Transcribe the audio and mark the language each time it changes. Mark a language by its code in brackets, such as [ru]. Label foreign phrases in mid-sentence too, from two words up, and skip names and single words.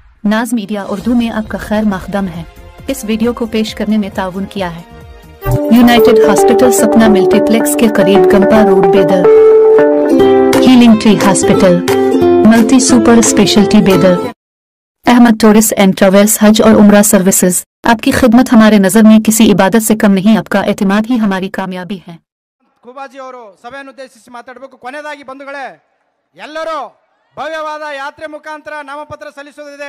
[ur] ناز میڈیا اردو میں آپ کا خیر مقدم ہے۔ اس ویڈیو کو پیش کرنے میں تعاون کیا ہے یونائیٹڈ ہاسپٹل سپنا ملٹی پلیکس کے قریب گمپا روڈ بیدر، ہیلنگ ٹری ہاسپٹل، ملٹی سپر اسپیشلٹی بیدر، احمد ٹورسٹ اینڈ ٹریولز حج اور عمرہ سروسز. آپ کی خدمت ہمارے نظر میں کسی عبادت سے کم نہیں، آپ کا اعتماد ہی ہماری کامیابی ہے. [kn] ಖೂಬಾಜಿ ಅವರು ಸಭೆಯನ್ನು ಉದ್ದೇಶಿಸಿ ಮಾತಾಡಬೇಕು। ಕೊನೆಯದಾಗಿ ಬಂಧುಗಳೇ, ಎಲ್ಲರೂ ಭವ್ಯವಾದ ಯಾತ್ರೆ ಮುಖಾಂತರ ನಾಮಪತ್ರ ಸಲ್ಲಿಸೋದಿದೆ।